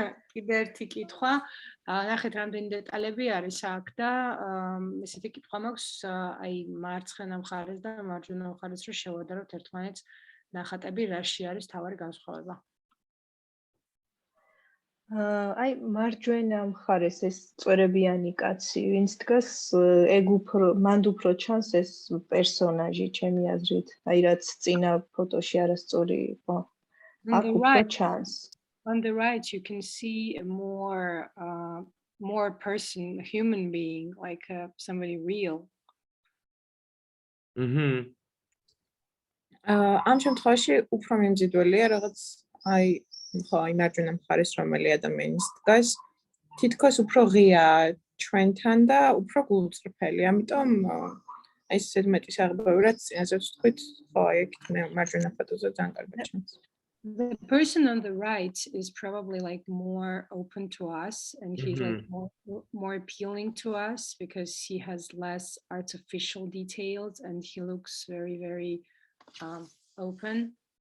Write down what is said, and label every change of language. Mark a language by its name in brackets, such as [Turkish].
[Georgian] კიდე ერთი კითხვა, ნახეთ რამდენი დეტალები არის აქ და ესეთი კითხვა მაქვს აი მარცხენა მხარეს და მარჯვენა მხარეს, რომ შევადაროთ ერთმანეთს ნახატები, რაში არის თავარი განსხვავება. აი მარჯვენა მხარეს ეს წვერებიანი კაცი, ვინც დგას, ეგ უფრო მანდ უფრო ჩანს ეს პერსონაჟი, ჩემი აზრით, აი რაც წინა ფოტოში არასწორი იყო. აქ უფრო ჩანს. [English] On the right, you can see a more person, a human being, like somebody real. [Georgian] ამ შემთხვევაში უფრო მიმზიდველია, რაღაც აი მარჯვენა მხარეს რომელი ადამიანის დგას, თითქოს უფრო ღიაა ჩვენთან და უფრო გულწრფელი. ამიტომ აი ესეთ მეტი საღებავი, რაც წინაზე ვთქვით, ხო, აი ეგ მარჯვენა ფოტოზე ძალიან კარგად ჩანს. [English] The person on the right is probably like more open to us, and he's like more appealing to us because he has less artificial details and he looks very, very open.